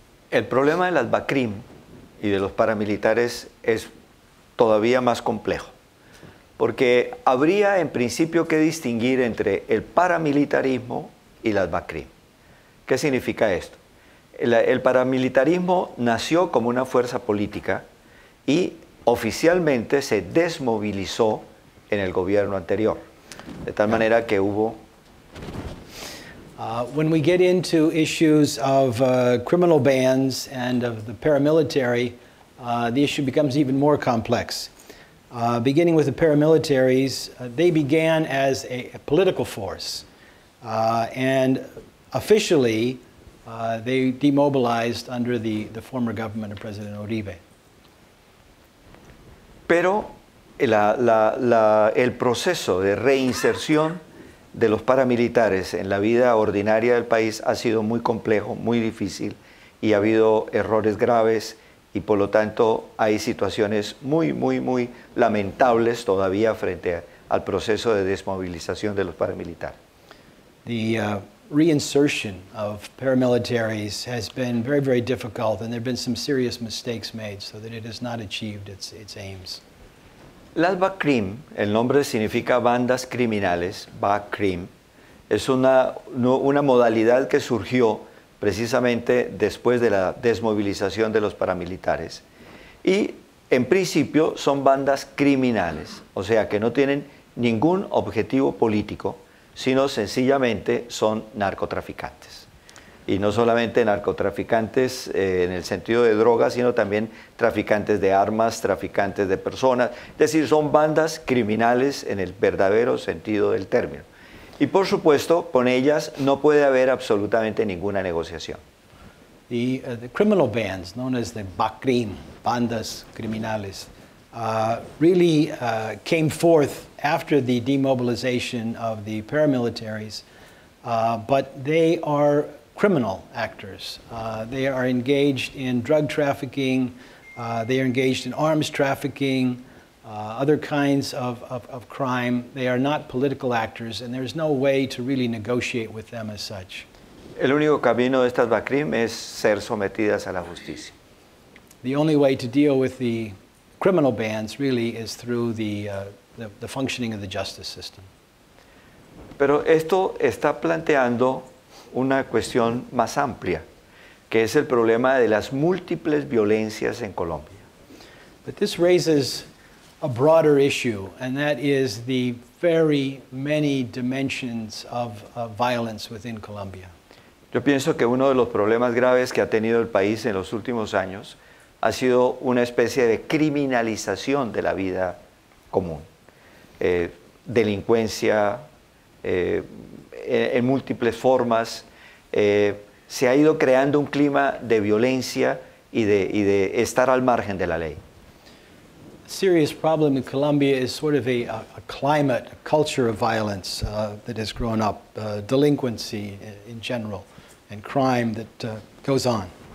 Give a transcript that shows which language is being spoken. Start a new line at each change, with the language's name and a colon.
Spanish: El problema de las BACRIM y de los paramilitares es todavía más complejo, porque habría en principio que distinguir entre el paramilitarismo y las BACRIM. ¿Qué significa esto? El paramilitarismo nació como una fuerza política y oficialmente se desmovilizó en el gobierno anterior, de tal manera que hubo...
English: When we get into issues of criminal bans and of the paramilitary, the issue becomes even more complex. Beginning with the paramilitaries, they began as a political force, and officially they demobilized under the former government of President Uribe.
Spanish: Pero el proceso de reinserción de los paramilitares en la vida ordinaria del país ha sido muy complejo, muy difícil, y ha habido errores graves, y por lo tanto hay situaciones muy lamentables todavía frente al proceso de desmovilización de los paramilitares.
English: The reinsertion of paramilitaries has been very difficult, and there have been some serious mistakes made so that it has not achieved its aims.
Spanish: Las BACRIM, el nombre significa bandas criminales, BACRIM, es una modalidad que surgió precisamente después de la desmovilización de los paramilitares. Y en principio son bandas criminales, o sea que no tienen ningún objetivo político, sino sencillamente son narcotraficantes. Y no solamente narcotraficantes en el sentido de drogas, sino también traficantes de armas, traficantes de personas. Es decir, son bandas criminales en el verdadero sentido del término. Y por supuesto, con ellas no puede haber absolutamente ninguna negociación.
English: The criminal bands, known as the BACRIM,
Spanish: bandas criminales,
English: really came forth after the demobilization of the paramilitaries, but they are criminal actors. They are engaged in drug trafficking, they are engaged in arms trafficking, other kinds of crime. They are not political actors, and there's no way to really negotiate with them as such.
Spanish: El único camino de estas BACRIM es ser sometidas a la justicia.
English: The only way to deal with the criminal bans really is through the functioning of the justice system.
Spanish: Pero esto está planteando una cuestión más amplia, que es el problema de las múltiples violencias en Colombia.
English: But this raises a broader issue, and that is the very many dimensions of violence within Colombia.
Spanish: Yo pienso que uno de los problemas graves que ha tenido el país en los últimos años ha sido una especie de criminalización de la vida común. Delincuencia en múltiples formas. Se ha ido creando un clima de violencia y de estar al margen de la ley.
English: A serious problem in Colombia is sort of a climate, a culture of violence that has grown up, delinquency in general, and crime that goes on.